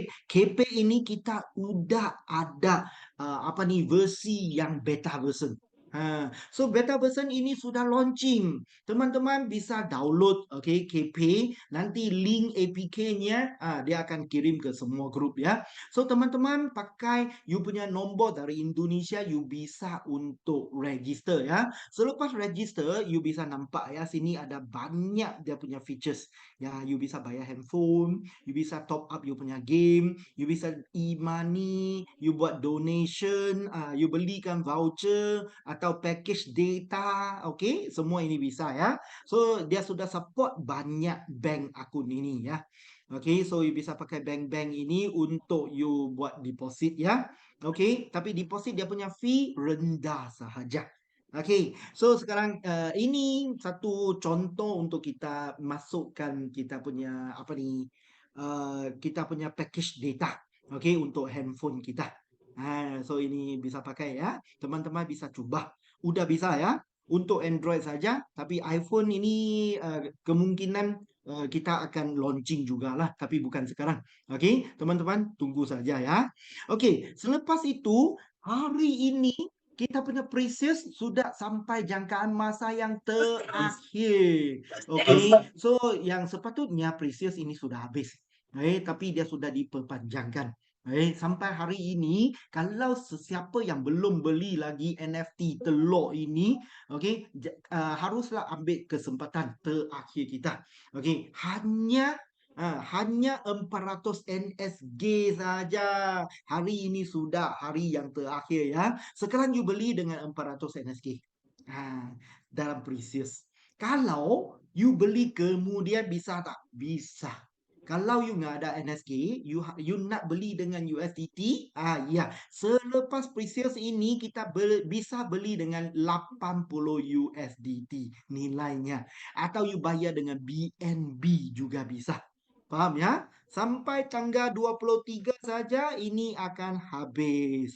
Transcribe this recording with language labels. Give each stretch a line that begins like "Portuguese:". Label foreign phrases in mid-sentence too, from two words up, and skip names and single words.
Indonesian: KP ini kita udah ada versi yang
English: beta version.
Indonesian: So
English: beta version
Indonesian: ini sudah launching. Teman-teman bisa download KP, nanti link APK-nya dia akan kirim ke semua grup ya.
Malay: So teman-teman pakai you punya nombor dari Indonesia, you bisa untuk register ya. Selepas register you bisa nampak ya, sini ada banyak dia punya features. Ya, you bisa bayar handphone, you bisa
English: top up
Malay: you punya game, you bisa e-money, you buat donation, you belikan voucher atau package data, okay? Semua ini bisa ya. So dia sudah support banyak bank akun ini ya. Okay, so you bisa pakai bank-bank ini untuk you buat deposit ya. Okay, tapi deposit dia punya fee rendah sahaja. Okay, so sekarang ini satu contoh untuk kita masukkan kita punya kita punya package data, okay, untuk handphone kita. So ini bisa pakai ya. Teman-teman bisa cuba.
Indonesian: Udah bisa ya. Untuk Android saja.
Malay: Tapi iPhone ini kemungkinan kita akan launching juga lah. Tapi bukan sekarang. Okey, teman-teman tunggu saja ya. Okey, selepas itu hari ini kita punya Precious sudah sampai jangkaan masa yang terakhir. Okey, so yang sepatutnya Precious ini sudah habis. Tapi dia sudah diperpanjangkan. Sampai hari ini, kalau sesiapa yang belum beli lagi NFT telur ini, haruslah ambil kesempatan terakhir kita. Hanya hanya 400 NSG saja. Hari ini sudah hari yang terakhir ya. Sekarang you beli dengan 400 NSG. Dalam Precious. Kalau you beli kemudian bisa tak?
Indonesian: Bisa. Kalau you nggak ada NSG, you nak beli dengan USDT, ya.
Malay: Selepas Precious ini kita bisa beli dengan 80 USDT nilainya. Atau you bayar dengan BNB juga bisa. Faham ya? Sampai tanggal 23 saja ini akan habis.